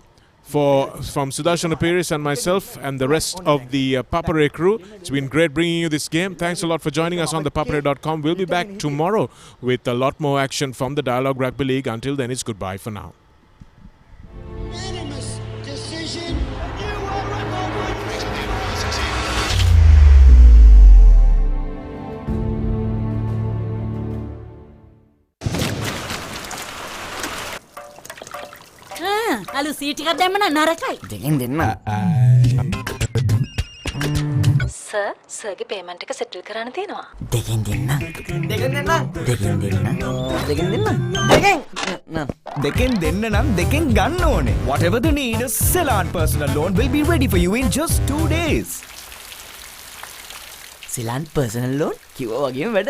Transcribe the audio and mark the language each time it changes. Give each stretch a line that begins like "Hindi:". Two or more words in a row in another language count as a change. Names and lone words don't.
English: From Sudarshan Apiris and myself and the rest of the ThePapare crew, it's been great bringing you this game. Thanks a lot for joining us on ThePapare.com. We'll be back tomorrow with a lot more action from the Dialog Rugby League. Until then, it's goodbye for now. Unanimous decision.
Sinhala: අලු සීටිකක් දැම්මන නරකයි. දෙකෙන් දෙන්න. සර් සර්ගේ පේමන්ට් එක සෙටල් කරන්න තියෙනවා. දෙකෙන් දෙන්න. දෙකෙන් දෙන්න. දෙකෙන් දෙන්න. දෙකෙන් දෙන්න. දෙකෙන් දෙන්න නම් දෙකෙන් ගන්න ඕනේ.
English: Whatever the need, a Ceylon personal loan will be ready for you in just 2 days. Ceylon personal loan
Sinhala: කිව්වා වගේම වැඩ.